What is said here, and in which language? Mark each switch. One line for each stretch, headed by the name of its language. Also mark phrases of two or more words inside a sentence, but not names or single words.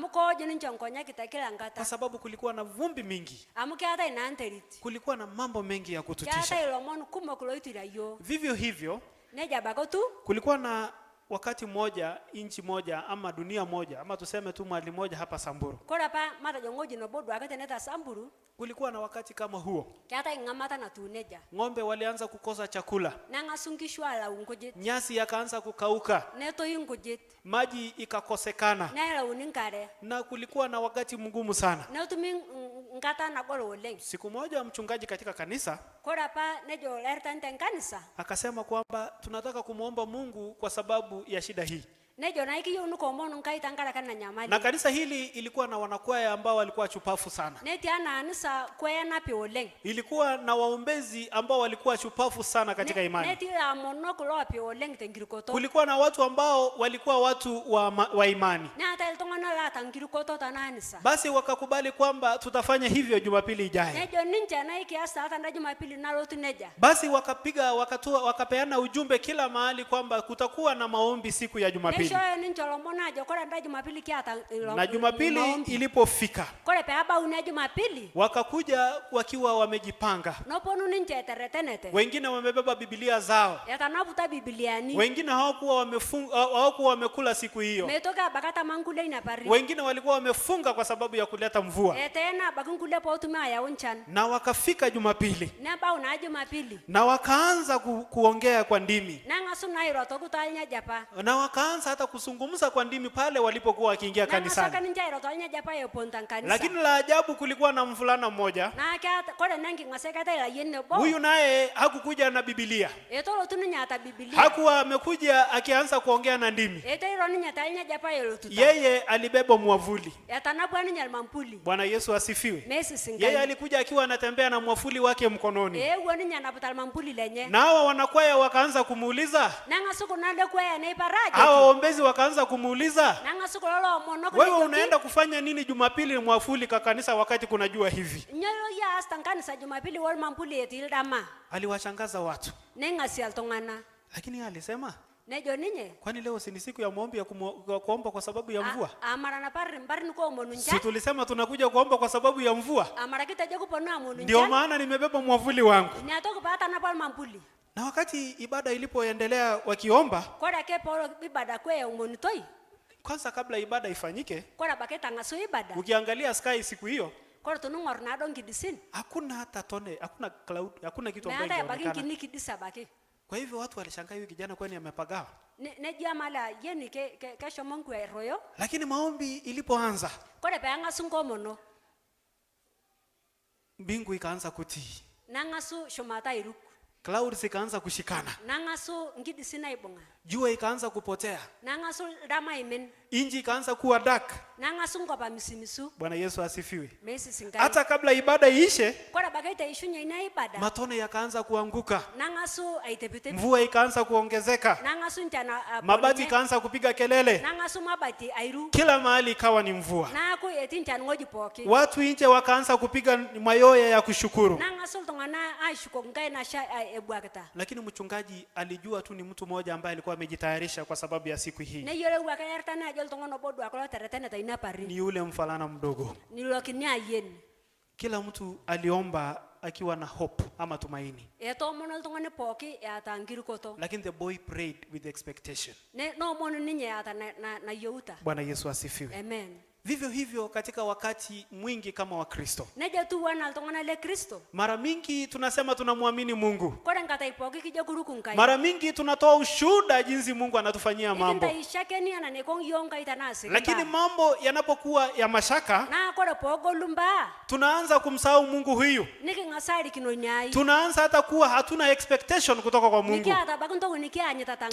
Swahili: Kwa sababu kulikuwa na vumbi mingi. Kulikuwa na mambo mengi ya kututisha. Vivyo hivyo, kulikuwa na wakati mmoja, inchi moja ama dunia moja ama tuseme tu mahali moja hapa Samburu,
Samburu: kore pa matejo ngoji nobo duake teneta Samburu
Swahili: kulikuwa na wakati kama huo.
Samburu: keetai ng'amata natuuneja
Swahili: Ng'ombe walianza kukosa chakula,
Samburu: neng'asu nkishu alau nkujit
Swahili: nyasi yakaanza kukauka,
Samburu: netoi nkujit
Swahili: maji ikakosekana,
Samburu: nelauni nkare
Swahili: na kulikuwa na wakati mgumu sana.
Samburu: netumi nkata nagol oleng.
Swahili: Siku moja mchungaji katika kanisa
Samburu: kore pa nejo lertan tenkanisa
Swahili: akasema kwamba tunataka kumwomba Mungu kwa sababu ya shida hii.
Samburu: nejo naikiyeu nukomonu nkai tankaraki ena nyamali.
Swahili: Na kanisa hili ilikuwa na wanakwaya ambao walikuwa chupafu sana.
Samburu: netii ana anisa kwaya napi oleng.
Swahili: Ilikuwa na waombezi ambao walikuwa chupafu sana katika imani.
Samburu: netii amonok lopi oleng tenkirikoto.
Swahili: Kulikuwa na watu ambao walikuwa watu wa imani.
Samburu: neetai iltung'anak laata nkirikoto tana anisa.
Swahili: Basi wakakubali kwamba tutafanya hivyo Jumapili ijayo.
Samburu: nejo ninche naikias taata nda Jumapili nalotu neja.
Swahili: Basi wakapeana ujumbe kila mahali kwamba kutakuwa na maombi siku ya Jumapili.
Samburu: neishoyo ninche lomon ajo kore nda Jumapili kiata
Swahili: Na Jumapili ilipofika,
Samburu: kore peebau ina Jumapili
Swahili: wakakuja wakiwa wamejipanga.
Samburu: noponu ninche eteretenete.
Swahili: Wengine wamebeba Biblia zao.
Samburu: etanaputa bibiliani.
Swahili: Wengine hawakuwa wamekula siku hiyo.
Samburu: meitoki abaki atama nkule ina pari.
Swahili: Wengine walikuwa wamefunga kwa sababu ya kuleta mvua.
Samburu: eteena abaki nkule pootumi ayau nchan.
Swahili: Na wakafika Jumapili
Samburu: nebau naa Jumapili
Swahili: na wakaanza kuongea kwa ndimi.
Samburu: neng'asu naa airotoki tolnyajapa.
Swahili: Na wakaanza hata kuzungumza kwa ndimi pale walipokuwa wakiingia
Samburu: neng'asoka
Swahili: kanisani.
Samburu: ninche airo tolnyajapa eponta nkanisa.
Swahili: Lakini la ajabu, kulikuwa na mvulana mmoja.
Samburu: naa kore nenking'ase keetai layieni nebo.
Swahili: Huyu naye hakukuja na Biblia.
Samburu: etolotu ninye ata Biblia.
Swahili: Hakuwa amekuja akianza kuongea na ndimi.
Samburu: eteiro ninye tolnyajapa elotuta.
Swahili: Yeye alibeba mwavuli.
Samburu: etanapua ninye almampuli.
Swahili: Bwana Yesu asifiwe.
Samburu: meisisinkai.
Swahili: Yeye alikuja akiwa anatembea na mwavuli wake mkononi.
Samburu: eewuo ninye anaputa almampuli lenye.
Swahili: Na hawa wanakwaya wakaanza kumuuliza.
Samburu: neng'asu kuna lekwaya neiparajo.
Swahili: Hawa waombezi wakaanza kumuuliza,
Samburu: neng'asu kulo loomonok
Swahili: wewe
Samburu: nejoki,
Swahili: unaenda kufanya nini Jumapili mwavuli kwa kanisa wakati kuna jua hivi?
Samburu: nyoo yaas tankanisa Jumapili wolmampuli etii ildama.
Swahili: Aliwashangaza watu.
Samburu: neng'asia iltung'ana.
Swahili: Lakini yeye alisema,
Samburu: nejo ninye
Swahili: kwani leo si ni siku ya maombi ya kuomba kwa sababu ya mvua?
Samburu: amarana parri nikoomonu
Swahili: Si
Samburu: nchan.
Swahili: tulisema tunakuja kuomba kwa sababu ya mvua?
Samburu: amaraki tejo kuponu amonu
Swahili: Ndio
Samburu: nchan.
Swahili: maana nimebeba mwavuli wangu.
Samburu: niatoki paatanapa olmampuli.
Swahili: Na wakati ibada ilipoendelea wakiomba,
Samburu: kore ake poolo ibada kwe eomonitoi.
Swahili: kwanza kabla ibada ifanyike,
Samburu: kore abaki etang'asu ibada.
Swahili: ukiangalia sky siku hiyo,
Samburu: kore tunung'or naado nkidisin.
Swahili: hakuna hata tone, hakuna cloud, hakuna kitu ambacho
Samburu: meetai abaki
Swahili: kinaonekana.
Samburu: nkini kidis abaki.
Swahili: Kwa hivyo watu walishangaa, huyu kijana kwani amepagawa?
Samburu: nejo amala yeni keshomo nkwe royo.
Swahili: Lakini maombi ilipoanza,
Samburu: kore peeng'asu nkomono
Swahili: mbingu ikaanza kutii,
Samburu: neng'asu shumata airuk.
Swahili: clouds ikaanza kushikana,
Samburu: neng'asu nkidisi naibung'a.
Swahili: jua ikaanza kupotea,
Samburu: neng'asu ildama imin.
Swahili: inji ikaanza kuwa dark.
Samburu: neng'asu nkop amisumisu.
Swahili: Bwana Yesu asifiwe.
Samburu: meisisinkai.
Swahili: Hata kabla ibada iishe,
Samburu: kore abaki iteishunye ina ibada.
Swahili: matone yakaanza kuanguka,
Samburu: neng'asu aitepitepi.
Swahili: mvua ikaanza kuongezeka,
Samburu: neng'asu nchan
Swahili: mabati ikaanza kupiga kelele,
Samburu: neng'asu mabati airu.
Swahili: kila mahali ikawa ni mvua.
Samburu: naaku etii nchan ng'oji pooki.
Swahili: Watu nje wakaanza kupiga mayoye ya kushukuru.
Samburu: neng'asu iltung'ana aishukoki nkai nasha ebuakita.
Swahili: Lakini mchungaji alijua tu ni mtu mmoja ambaye alikuwa amejitayarisha kwa sababu ya siku hii.
Samburu: neyiolou ake ertane ajo iltung'ana obo duake lotereteneta ina pari.
Swahili: Ni yule mfalana mdogo.
Samburu: nilokini ayieni.
Swahili: Kila mtu aliomba akiwa na hope ama tumaini.
Samburu: etoomono iltung'ani pooki eata nkirikoto.
English: Lakini the boy prayed with expectation.
Samburu: noomonu ninye eata nayieuta.
Swahili: Bwana Yesu asifiwe.
Samburu: amen.
Swahili: Vivyo hivyo katika wakati mwingi kama Wakristo,
Samburu: nejo tuwana iltung'ana le Kristo.
Swahili: mara mingi tunasema tunamwamini Mungu.
Samburu: kore nkatai pooki kijo kuruku nkai.
Swahili: Mara mingi tunatoa ushuhuda jinsi Mungu anatufanyia mambo.
Samburu: ikintaishakeni ana nekong iyo nkai tanaasiri
Swahili: Lakini mambo yanapokuwa ya mashaka,
Samburu: naa kore poogolu mbaa
Swahili: tunaanza kumsahau Mungu huyu.
Samburu: niking'asa arikino nyai.
Swahili: Tunaanza hata kuwa hatuna expectation kutoka kwa Mungu.
Samburu: nikiata abaki ntoki nikianyita tankai.